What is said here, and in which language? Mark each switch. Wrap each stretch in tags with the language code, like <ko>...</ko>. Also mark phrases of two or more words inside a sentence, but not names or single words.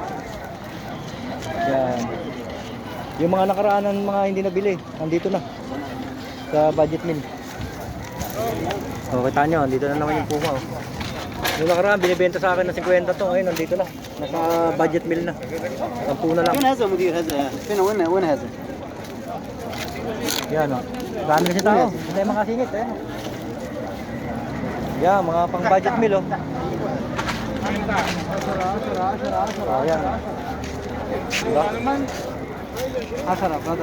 <tl>Ayan. Yung mga nakaraan ng mga hindi nabili, nandito na sa</tl> <en>budget meal.</en> <tl>O, kita nyo, dito na naman yung puma oh. Yung nakaraan, binibenta sa akin ng 50 to, ngayon nandito na. Nasa</tl> <en>budget meal</en> <tl>na. 10 na lang.</tl> <ar>فين هذا مدير هذا؟ فين وين هذا؟</ar> <tl>Yan o. Dami na si tao. Hindi tayo makasingit. Ayan. Yan, mga pang</tl> <en>budget meal</en> <tl>o. Oh, yan. Diba? 10 brother.</tl>